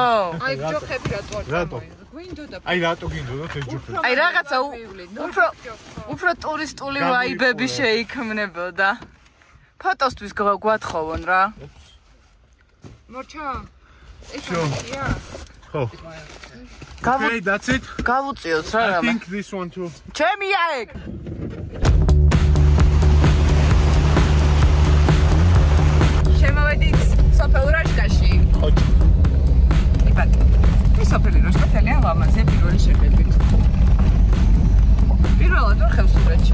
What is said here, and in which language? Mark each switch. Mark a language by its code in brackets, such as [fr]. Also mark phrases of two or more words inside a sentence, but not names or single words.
[ka] აი ჯოხები რატო? გვინდოდა. აი რატო გინდოდათ ეს ჯოხები? აი რაღაცა უფრო ტურისტული ვაიბები შეიქმნებოდა. ფოტოსთვის გვათხოვონ რა. მორჩა. ესია? ხო. [en] Okay, that's it. [ka] გავუწიოთ რა [en] I [ka] რამე. [en] think this one too. [ka] ჩემია ეგ. შემოვედით სოფელ როშკაში. ხო. იბათ. ეს სოფელი როშკა ძალიან ლამაზია პირველი შეხედვით. პირველად ვარ ხევსურეთში.